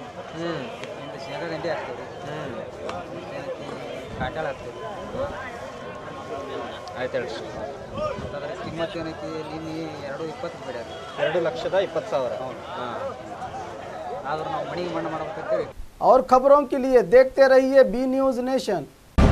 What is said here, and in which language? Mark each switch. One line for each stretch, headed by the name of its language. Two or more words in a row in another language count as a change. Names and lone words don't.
Kannada: ಹ್ಞೂ. ಶೇಂಗಾ ಗಂಟೆ ಹಾಕ್ತೀವಿ. ಕಾಟಾಳ ಹಾಕ್ತೀವಿ. ಆಯ್ತು ಹೇಳಿ. ಅದರ ಕಿಮ್ಮತ್ತು ಏನೈತಿ? ನಿನ್ನೆ 2.20 ಬೇಡ. 2,20,000. ಹಾಂ. ಆದ್ರೆ ನಾವು ಮಣಿಗೆ ಮಣ್ಣು ಮಾಡ್ಬೇಕಂತೇಳಿ.
Hindi: और खबरों के लिए देखते रहिए बी न्यूज नेशन।